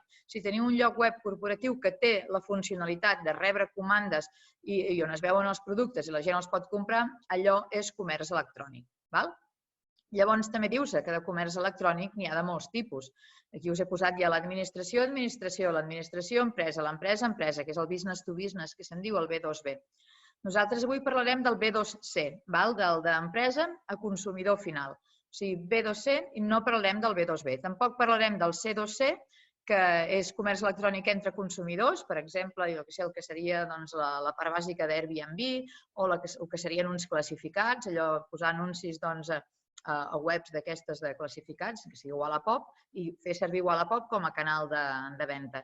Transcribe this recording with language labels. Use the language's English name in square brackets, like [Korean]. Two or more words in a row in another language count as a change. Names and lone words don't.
[Catalan] Si teniu un lloc web corporatiu que té la funcionalitat de rebre comandes i on es veuen els productes i la gent els pot comprar, allò és comerç electrònic. Llavors, també diu-se que de comerç electrònic n'hi ha de molts tipus. Aquí us he posat ja l'administració, l'administració, empresa, l'empresa, que és el [English] business to business, [Catalan] que se'n diu el B2B. Nosaltres avui parlarem del B2C, del d'empresa a consumidor final. O sigui, B2C i no parlarem del B2B. Tampoc parlarem del C2C, que és comerç electrònic entre consumidors, per exemple, el que seria la part bàsica d'Airbnb o el que serien uns classificats, allò posar anuncis a webs d'aquestes de classificats, que sigui Wallapop, i fer servir Wallapop com a canal de venda.